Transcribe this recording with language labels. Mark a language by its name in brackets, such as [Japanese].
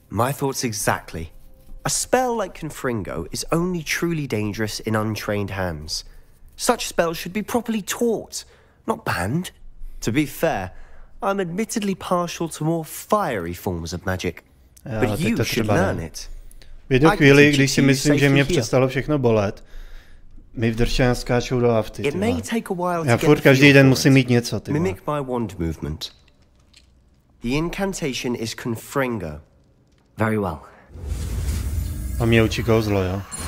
[English] My thoughts exactly. A spell like Confringo is only truly dangerous in untrained hands. Such spells should be properly taught, not banned. To be fair, I'm admittedly partial to more fiery forms of magic. But you should learn it. [Czech] V jednu chvíli, když si myslím, že mě přestalo všechno bolet, mi vdrčeně skáčou do afty. Já furt každý den musím mít něco, ty vole. [English] Mimic my wand movement. The incantation is Confringo. Very well. [Czech] A mě učí kouzlo, jo?